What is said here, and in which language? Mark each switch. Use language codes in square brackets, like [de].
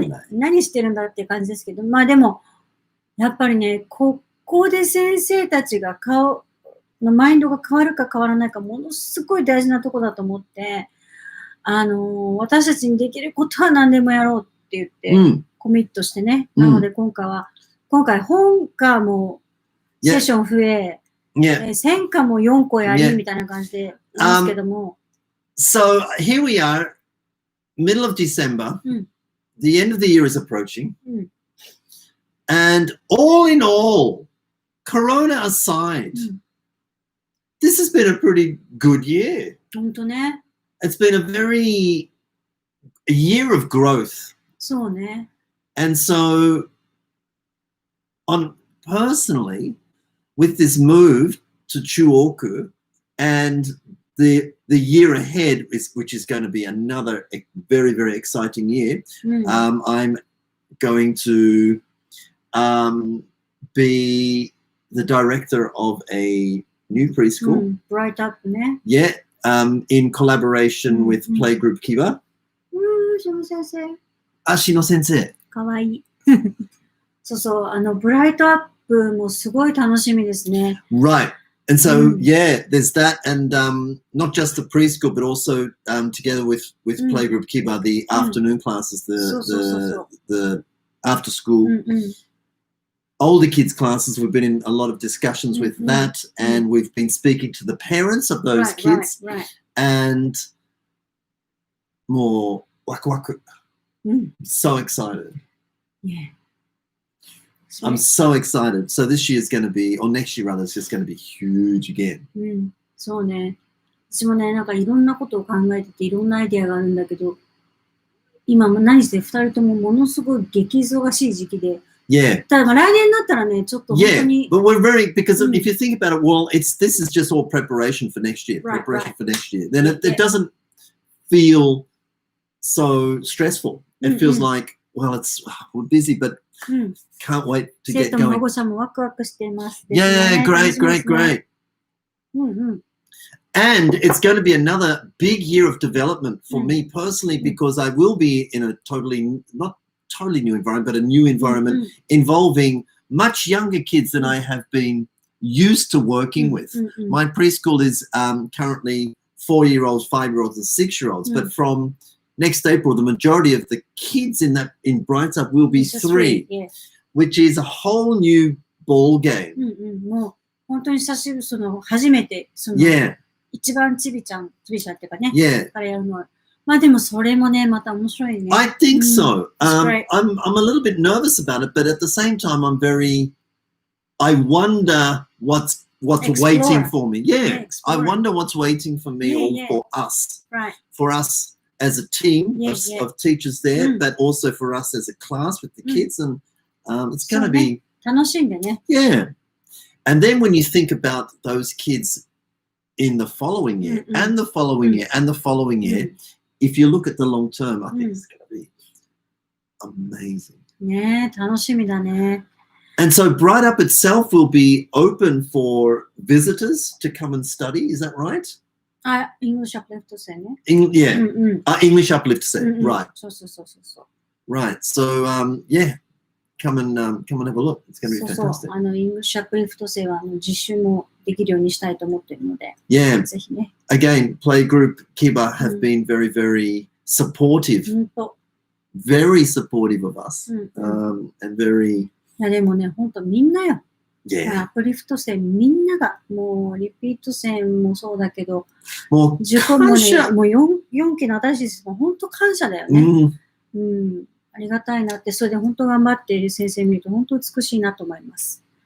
[ja] 何してるんだっていう感じですけど、まあでも、やっぱりね、ここで先生たちがマインドが変わるか変わらないか、ものすごい大事なとこだと思って、私たちにできることは何でもやろうって言って、コミットしてね。なので今回本科もセッション増え、専科も4個やりみたいな感じでいますけども。 [en] So here we are, middle of December. The end of the year is approaching. And all in all, Corona aside, this has been a pretty good year. [ja] 本当ね。 [en] It's been a year of growth. [ja] そうね。 [en] And so, personally, with this move to Chuoku and the year ahead, which is going to be another very, very exciting year, I'm going to be the director of a new preschool. [ja] Bright Up ね。 [en] Yeah. In collaboration with Playgroup Kiba. [ja] しの先生。しの先生。かわいい。そうそう、ブライトアップもすごい楽しみですね。 [en] Right. And so, there's that. And not just the preschool, but also together with Playgroup Kiba, the afternoon classes, the after school. Older kids classes, we've been in a lot of discussions with that, and we've been speaking to the parents of those kids, and more waku. So excited. Yeah. I'm so excited. So this year is going to be, or next year rather, it's just going to be huge again. [ja] そうね。私もね、なんかいろんなことを考えてて、いろんなアイデアがあるんだけど、今も何して2人ともものすごい激忙しい時期で、 [en] Yeah. [ja] ただ来年になったらね、ちょっと本当に。 [en] But we're because if you think about it, well, this is just all preparation for next year. Preparation for next year. Then it doesn't feel so stressful. It feels like, well, we're busy, but can't wait to get going. [ja] 生徒も保護者もワクワクしてます。 [en] Yeah, great. And it's going to be another big year of development for me personally, because I will be in a totally totally new environment, but a new environment involving much younger kids than I have been used to working with. My preschool is currently 4-year-olds, 5-year-olds, and 6-year-olds, but from next April, the majority of the kids in Brightside will be 3, which is a whole new ball game. [ja] もう本当に初めて一番ちびちゃんっていうかね、からやるのは。まあでもそれもね、また面白いね。 [en] I think so. I'm a little bit nervous about it, but at the same time, I wonder what's waiting for me. I wonder what's waiting for me or for us. For us as a team of teachers there, but also for us as a class with the kids. And it's going to be... [ja] 楽しんでね。 [en] Yeah. And then when you think about those kids in the following year, and the following year, and the following year, if you look at the long term, I think it's going to be amazing. [ja] ねえ、楽しみだね。 [en] And so Bright Up itself will be open for visitors to come and study. Is that right? [ja] English Uplift 生ね。 [en] English Uplift 生。Right. [ja] そう。 [en] Right. So, come and have a look. It's going to be fantastic. [ja] English Uplift 生は実習もできるようにしたいと思っているので、ぜひね。 [en] Again, Playgroup Kiba have been very, very supportive. Very supportive of us. And very... [ja] いやでもね、本当みんなよ。アプリフト生みんなが、もうリピート生もそうだけど、受講もね、もう 4期の私たちも本当感謝だよね。ありがたいなって、それで本当頑張っている先生見ると本当美しいなと思います。